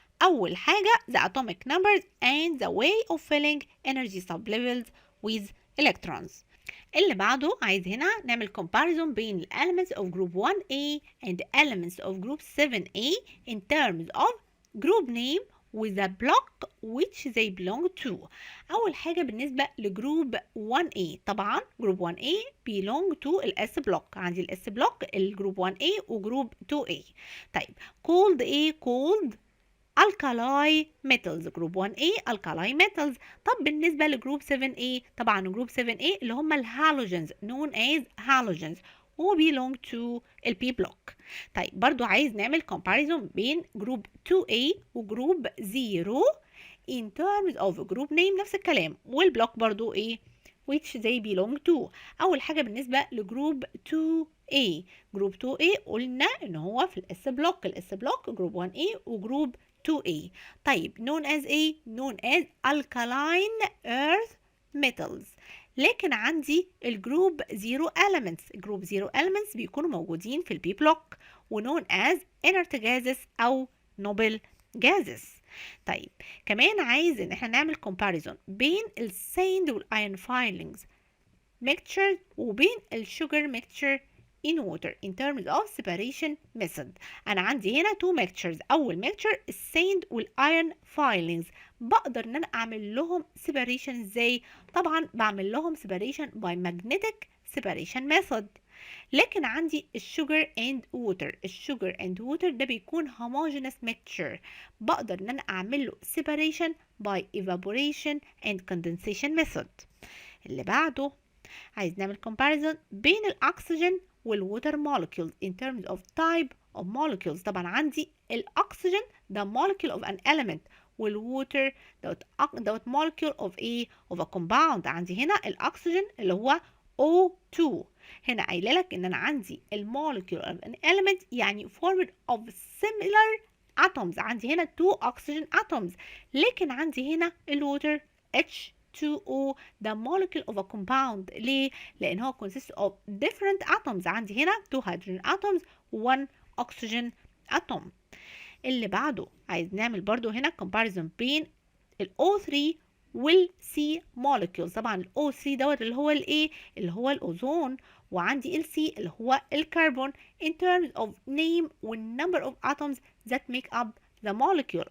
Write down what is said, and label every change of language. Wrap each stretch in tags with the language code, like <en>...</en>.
<ar>أول حاجة</ar> <en>the atomic numbers and the way of filling energy sublevels with electrons.</en> <ar>اللي بعده عايز هنا نعمل</ar> <en>comparison</en> <ar>بين ال</ar> <en>elements of group 1A and elements of group 7A in terms of group name with the block which they belong to.</en> <ar>أول حاجة بالنسبة لجروب 1A طبعا جروب 1A</ar> <en>belong to</en> <ar>ال S block. عندي ال S block الجروب 1A وجروب 2A. طيب</ar> <en>called A called alkali metals. Group 1A alkali metals.</en> <ar>طب بالنسبة لجروب 7A طبعا جروب 7A اللي هم الهالوجنز</ar> <en>known as halogens</en> <ar>و</ar> <en>belong to</en> <ar>ال P block. طيب برضو عايز نعمل comparison بين جروب 2A وجروب 0</ar> <en>in terms of group name</en> <ar>نفس الكلام والبلوك برضو ايه</ar> <en>which they belong to.</en> <ar>أول حاجة بالنسبة لجروب 2A جروب 2A قلنا إن هو في الاس بلوك. الاس بلوك جروب 1A وجروب 2A. طيب known as ايه؟ known as alkaline earth metals. لكن عندي الجروب 0 elements. الجروب 0 elements بيكونوا موجودين في البي بلوك</ar> <en>known as inert gases</en> <ar>أو</ar> <en>noble gases.</en> <ar>طيب كمان عايز ان احنا نعمل comparison بين الساند والايرون</ar> <en>filings mixture</en> <ar>وبين الsugar mixture</ar> <en>in water in terms of separation method.</en> <ar>انا عندي هنا</ar> <en>two mixtures.</en> <ar>اول mixture الساند والايرون filings بقدر ان انا اعمل لهم separation ازاي؟ طبعا بعمل لهم separation</ar> <en>by magnetic separation method.</en> <ar>لكن عندي الشوجر اند ووتر، الشوجر اند ووتر ده بيكون</ar> <en>homogeneous mixture،</en> <ar>بقدر ان انا اعمل له</ar> <en>separation by evaporation and condensation method.</en> <ar>اللي بعده عايز نعمل comparison بين الاكسجين والووتر molecules</ar> <en>in terms of type of molecules.</en> <ar>طبعا عندي الاكسجين ده</ar> <en>molecule of an element،</en> <ar>والووتر دوت</ar> <en>molecule of a compound.</en> <ar>عندي هنا الاكسجين اللي هو O2. هنا قايله لك ان انا عندي المولكيول</ar> <en>of an element</en> <ar>يعني</ar> <en>formed of similar atoms.</en> <ar>عندي هنا</ar> <en>two oxygen atoms.</en> <ar>لكن عندي هنا الووتر H2O ده</ar> <en>molecule of a compound.</en> <ar>ليه؟ لان هو</ar> <en>consists of different atoms.</en> <ar>عندي هنا</ar> <en>two hydrogen atoms one oxygen atom.</en> <ar>اللي بعده عايز نعمل برضو هنا comparison بين ال O3 والسي molecules. طبعا ال O3 دوت اللي هو الايه؟ اللي هو الاوزون، وعندي ال C اللي هو الكربون</ar> <en>in terms of name</en> <ar>وال</ar> <en>number of atoms that make up the molecule.</en>